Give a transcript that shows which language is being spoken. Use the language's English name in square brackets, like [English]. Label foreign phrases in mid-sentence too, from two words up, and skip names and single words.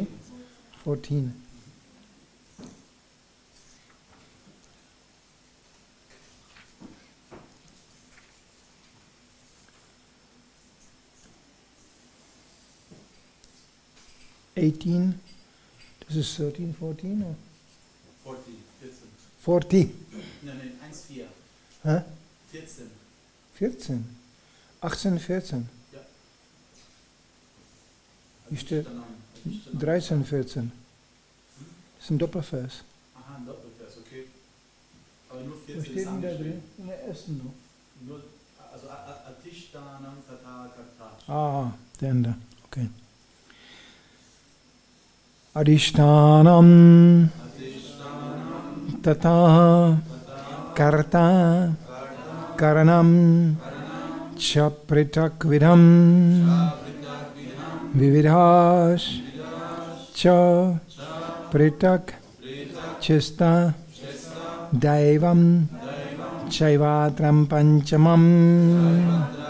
[English] 14. This is 13, 14 or? 40, 40. [German] Nein, 1, 4. Huh? 14. 14. 18, 14. Ja. Hier steht 13, 14. Das ist ein Doppelvers. Aha, ein Doppelvers, okay. Aber nur 14 Wo steht denn da drin? In der ersten noch. [Sanskrit] Nur, also अधिष्ठानं तथा कर्ता. [German] Ah, der Ende. Okay. [Sanskrit] अधिष्ठानं तथा कर्ता करणं च पृथक् विधम् विविधाः च पृथक् चेष्टा दैवं चैवात्र पञ्चमम्